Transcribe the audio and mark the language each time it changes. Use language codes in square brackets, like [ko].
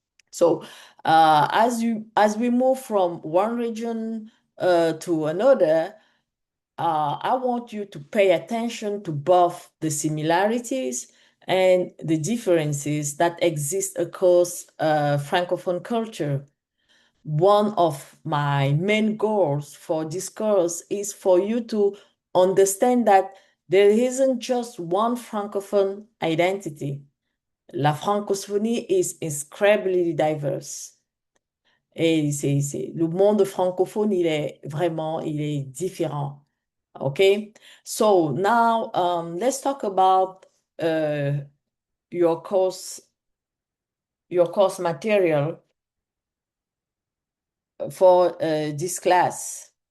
[en] So, as we move from one region to another, I want you to pay attention to both the similarities and the differences that exist across Francophone culture. One of my main goals for this course is for you to understand that there isn't just one Francophone identity. La francophonie is incredibly diverse. [fr] Et le monde francophone, il est différent. [en] Okay? So now let's talk about uh, your course, your course material for this class.